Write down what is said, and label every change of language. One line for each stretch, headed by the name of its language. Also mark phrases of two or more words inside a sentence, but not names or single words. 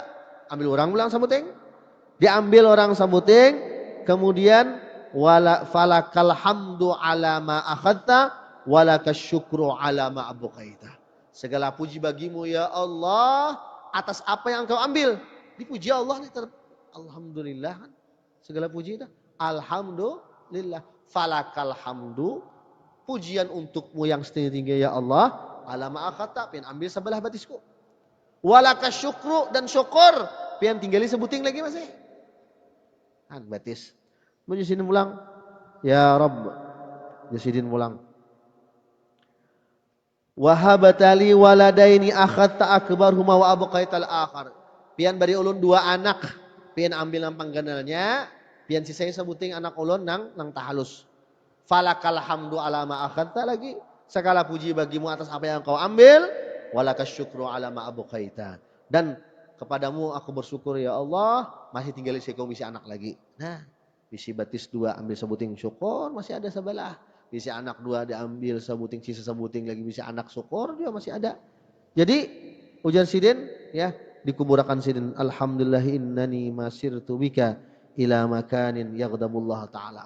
Banjar: Ambil orang bilang sabuting, diambil orang sabuting, kemudian
Arabic: ولا فلك الحمد على ما أخذت ولك الشكر على ما أبقيت.
Indonesian: Segala puji bagimu ya Allah atas apa yang engkau ambil. Dipuji Allah nih alhamdulillah kan. Segala puji itu alhamdulillah.
Arabic: فلك الحمد,
Indonesian: pujian untukmu yang setinggi-tinggi ya Allah
Arabic: على ما أخذت,
Banjar: pian ambil sebelah batisku.
Arabic: ولك الشكر,
Banjar: dan syukur pian tinggali sebuting lagi masih. Kan batis. Menjusidin pulang. Ya Rabb. Jusidin pulang.
Arabic: وهبت لي ولدين أخذت أكبرهما وأبقيت الآخر.
Banjar: Pian bari ulun dua anak. Pian ambil nampang ganalnya. Pian sisanya sebuting anak ulun nang tahalus.
Arabic: فلك الحمد على ما أخذت lagi.
Indonesian: Segala puji bagimu atas apa yang kau ambil.
Arabic: ولك الشكر على ما أبقيت.
Indonesian: Dan kepadamu aku bersyukur ya Allah.
Banjar: Masih tinggal kau bisa anak lagi. Nah. Bisi batis dua ambil sebuting syukur masih ada sebelah. Bisi anak dua diambil sebuting, sisa sebuting lagi bisa anak syukur juga masih ada. Jadi ujar sidin ya dikuburakan sidin.
Arabic: الحمد لله إنني ما سرت بك إلى مكان يغضب الله تعالى.